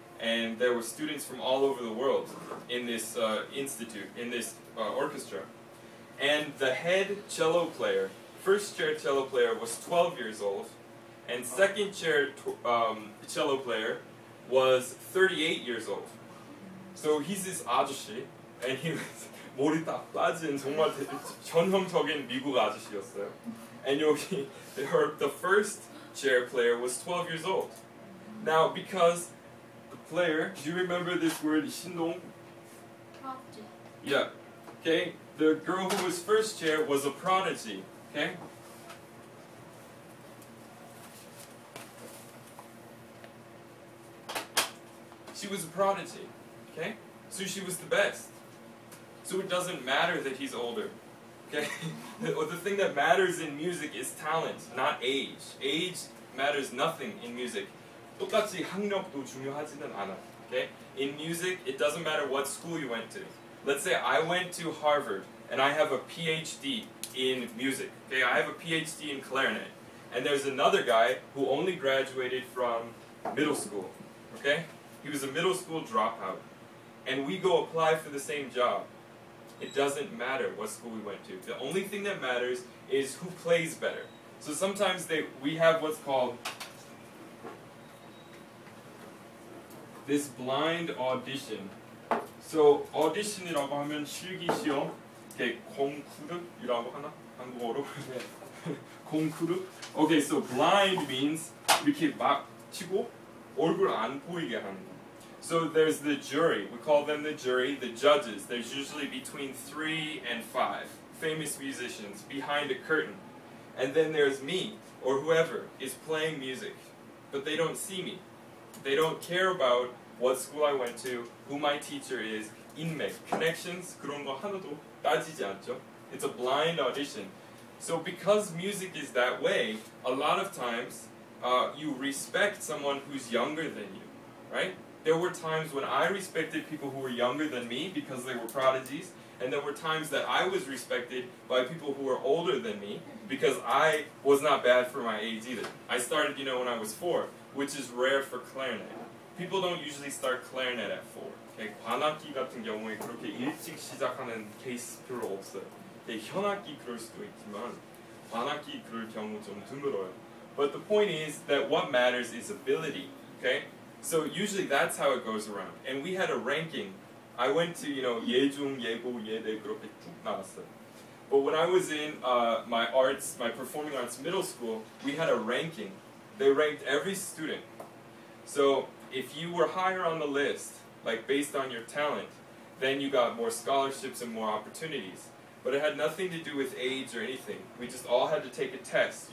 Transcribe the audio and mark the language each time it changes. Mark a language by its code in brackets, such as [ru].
[en] And there were students from all over the world in this institute, in this orchestra. And the head cello player, first chair cello player was 12 years old, and second chair cello player was 38 years old. So he's this [ko] 아저씨, [en] and he was [ko] 머리 딱 빠진 정말 전형적인 미국 아저씨였어요. [en] And 여기, the first chair player was 12 years old. Now, because the player, do you remember this word, 신동? Prodigy. Yeah. Okay. The girl who was first chair was a prodigy. Okay. She was a prodigy. Okay. So she was the best. So it doesn't matter that he's older. Okay. The thing that matters in music is talent, not age. Age matters nothing in music. [ko] 똑같이 학력도 중요하지는 않아. [en] Okay? In music, it doesn't matter what school you went to. Let's say I went to Harvard and I have a PhD in music. Okay? I have a PhD in clarinet. And there's another guy who only graduated from middle school. Okay? He was a middle school dropout. And we go apply for the same job. It doesn't matter what school we went to. The only thing that matters is who plays better. So sometimes we have what's called this blind audition. [ko] So audition이라고 하면 실기시험, 이렇게 콩쿠르이라고 하나? 한국어로? 콩쿠르? [en] Okay, so blind means [ko] 이렇게 막 치고 얼굴 안 보이게 하는 거. [en] So there's the jury. We call them the jury, the judges. There's usually between 3 and 5 famous musicians behind a curtain. And then there's me, or whoever, is playing music. But they don't see me. They don't care about what school I went to, who my teacher is, 인맥, connections, [ko] 그런 거 하나도 따지지 않죠. [en] It's a blind audition. So because music is that way, a lot of times you respect someone who's younger than you, right? There were times when I respected people who were younger than me because they were prodigies, and there were times that I was respected by people who were older than me because I was not bad for my age either. I started, when I was 4, which is rare for clarinet. People don't usually start clarinet at 4. Okay? [ko] 관악기 같은 경우에 그렇게 일찍 시작하는 케이스 별로 없어요. 현악기 그럴 수도 있지만 관악기 그럴 경우 좀 드물어요. [en] But the point is that what matters is ability, okay? So usually that's how it goes around. And we had a ranking. I went to, [ko] 예중, 예고, 예대 그렇게 쭉 나왔어요. [en] But when I was in my performing arts middle school, we had a ranking. They ranked every student. So if you were higher on the list, like based on your talent, then you got more scholarships and more opportunities. But it had nothing to do with age or anything. We just all had to take a test.